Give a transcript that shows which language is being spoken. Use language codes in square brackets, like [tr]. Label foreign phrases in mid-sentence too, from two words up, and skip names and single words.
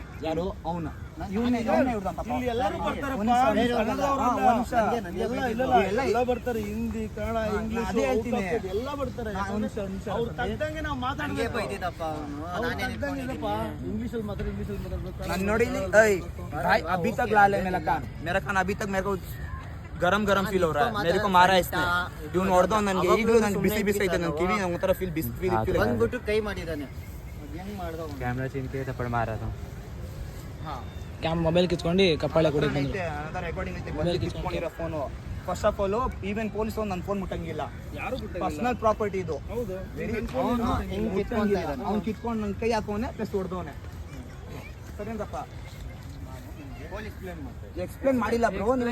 [kn] ಯಾರು ಅವನು? ಎಲ್ಲ ಬರ್ತಾರೆ, ಹಿಂದಿ, ಕನ್ನಡ, ಇಂಗ್ಲಿಷ್ ಎಲ್ಲ ಬರ್ತಾರೆ. [hi] इंग्लिश [kn] ನಾನು ನೋಡಿ [hi] भाई अभी तक लाल है मेरा कान. मेरा कान अभी तक मेरे को गरम गरम फील हो रहा है. मेरे को मारा इसने. [kn] ಇವ್ನು ಹೊಡೆದ ನನಗೆ ಈಗಲೂ ನಂಗೆ ಬಿಸಿ ಬಿಸಿ ಐತೆ. ನನ್ನ ಕಿವಿ ಒಂಥರ ಫೀಲ್ ಬಿಸಿ ಫೀಲ್ ಬಂದ್ಬಿಟ್ಟು ಕೈ ಮಾಡಿದ್ದಾನೆ. ಹೆಂಗ್ ಮಾಡ್ದ? [hi] कैमरा छीन के थप्पड़ मारा था। [kn] ಕ್ಯಾಮ್ ಮೊಬೈಲ್ ಕಿತ್ಕೊಂಡು ಕಪ್ಪಾಳೆ ಕೊಡಿ ಬಂದ್ರು. ರೆಕಾರ್ಡಿಂಗ್ ಐತೆ, ಬಂದು ಕಿತ್ಕೊಂಡಿರೋ ಫೋನು. [en] first of all even police [kn] ನನ್ನ ಫೋನ್ ಮುಟ್ಟಂಗಿಲ್ಲ. [en] personal property [kn] ಇದು. ಅವ್ನು ಕಿತ್ಕೊಂಡು ನನ್ನ ಕೈ ಹಾಕೋನೆ ಪ್ಲಸ್ ಹೊಡೆದವನೆ. ಸರಿನಪ್ಪ? ಎಕ್ಸ್ಪ್ಲೇನ್ ಮಾಡಿಲ್ಲ ಬ್ರೋ. ನೀವು